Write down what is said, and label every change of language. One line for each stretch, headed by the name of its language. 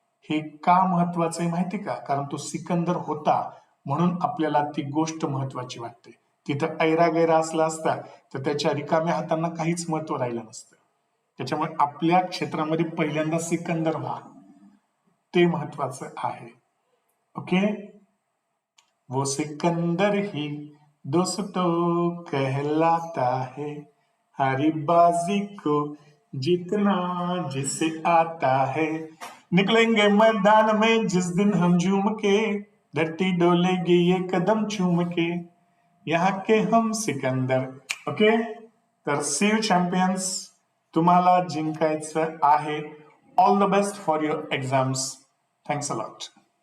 Marathi: हे का महत्वाचं आहे माहिती का? कारण तो सिकंदर होता म्हणून आपल्याला ती गोष्ट महत्वाची वाटते. तिथं ऐरा गैरा असला असता तर त्याच्या रिकाम्या हातांना काहीच महत्व राहिलं नसतं. त्याच्यामुळे आपल्या क्षेत्रामध्ये पहिल्यांदा सिकंदर व्हा, ते महत्वाचं आहे.
English: Okay.
Hindi: वो सिकंदर ही दोस्तों कहलाता है, हरी बाजी को जीतना जिसे आता है. निकलेंगे मैदान में जिस दिन हम झूम के, धरती डोलेगी ये कदम चूम के, यहाँ के हम सिकंदर.
English: Okay. तर see you champions,
Marathi: तुम्हाला जिंकायचं आहे.
English: All the best for your exams. Thanks a lot.